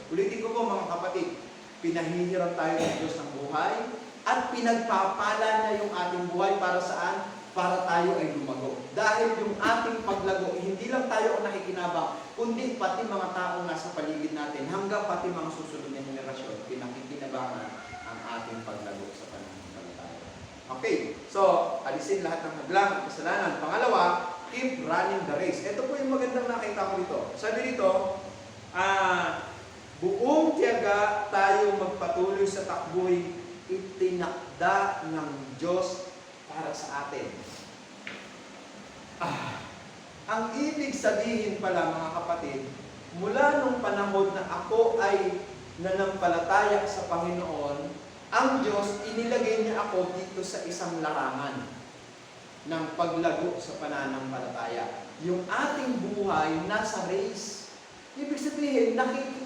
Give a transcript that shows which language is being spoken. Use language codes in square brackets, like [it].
[tl] Ulitin ko po mga kapatid, pinahihiram tayo ng Diyos ng buhay at pinagpapala niya yung ating buhay para saan? Para tayo ay lumago. Dahil yung ating paglago, hindi lang tayo ang nakikinabang, kundi pati mga taong nasa paligid natin, hanggang pati mga susunod na henerasyon, pinakikinabangan ang ating paglago sa pananampalataya. Okay, so, alisin lahat ng hadlang at kasalanan. [en] Pangalawa, keep running the race. [tl] Ito po yung magandang nakita ko dito. Sabi dito, buong tiyaga tayo magpatuloy sa takbo'y itinakda ng Diyos para sa atin. Ang ibig sabihin pala mga kapatid, mula nung panahon na ako ay nanampalataya sa Panginoon, ang Diyos inilagay niya ako dito sa isang larangan ng paglago sa pananampalataya. Yung ating buhay nasa race. Ibig sabihin, nakikita